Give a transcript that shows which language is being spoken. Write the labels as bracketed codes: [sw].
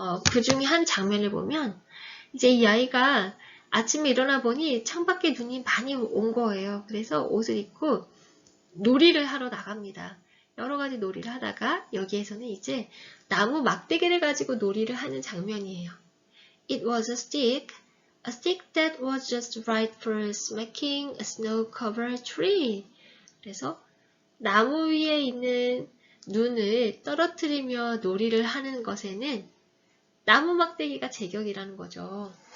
[ko] 그 중에 한 장면을 보면 이제 이 아이가 아침에 일어나 보니 창밖에 눈이 많이 온 거예요. 그래서 옷을 입고 놀이를 하러 나갑니다. 여러 가지 놀이를 하다가 여기에서는 이제 나무 막대기를 가지고 놀이를 하는 장면이에요. [en] It was a stick that was just right for smacking a snow-covered tree. [ko] 그래서 나무 위에 있는 눈을 떨어뜨리며 놀이를 하는 것에는 나무 막대기가 제격이라는 거죠.